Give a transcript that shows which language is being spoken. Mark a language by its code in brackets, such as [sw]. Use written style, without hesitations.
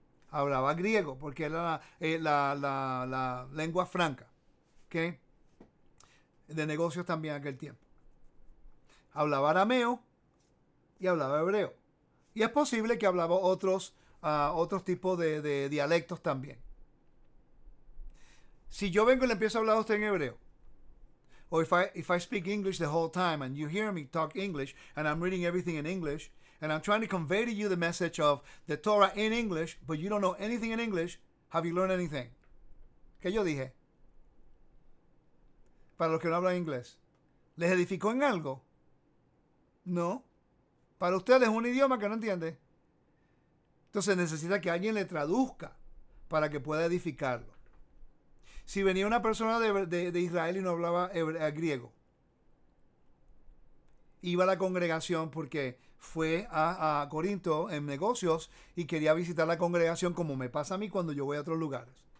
[es] Hablaba griego, porque era la lengua franca. ¿Okay? De negocios también en aquel tiempo. Hablaba arameo y hablaba hebreo. Y es posible que hablaba otros tipos de dialectos también. Si yo vengo y le empiezo a hablar a usted en hebreo, o [en] if I speak English the whole time and you hear me talk English and I'm reading everything in English and I'm trying to convey to you the message of the Torah in English, but you don't know anything in English, have you learned anything? [es] ¿Qué yo dije? Para los que no hablan inglés, ¿les edificó en algo? No. Para ustedes es un idioma que no entiende. Entonces necesita que alguien le traduzca para que pueda edificarlo. Si venía una persona de Israel y no hablaba griego, iba a la congregación porque fue a Corinto en negocios y quería visitar la congregación, como me pasa a mí cuando yo voy a otros lugares.